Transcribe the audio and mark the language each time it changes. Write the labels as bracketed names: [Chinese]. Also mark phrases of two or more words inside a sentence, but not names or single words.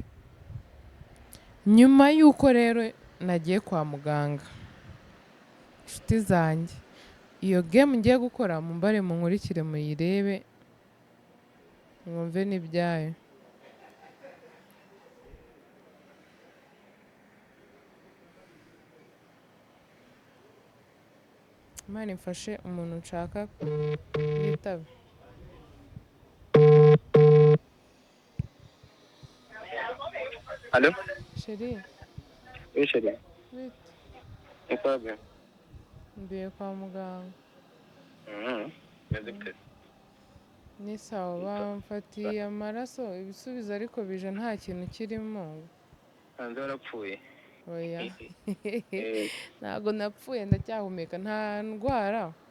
[Kinyarwanda] Nyuma y'uko rero nagiye kwa muganga, inshuti zanjye iyo game ngiye gukora mumbare munkurikire muyirebe mwumve n'ibyayo. Imana imfashe umuntu nshaka yitaba. [French] Allô? Chérie, Oui, chérie. [Kinyarwanda] bite? [French] C'est pas bien. [Kinyarwanda] Mbiye kwa muganga. Meze gute? Ni sawa bamfatiye amaraso ibisubizo ariko bije nta kintu kirimo. Hanze warapfuye. Oya. Eh. Ntago napfuye ndacyahumeka nta ndwara.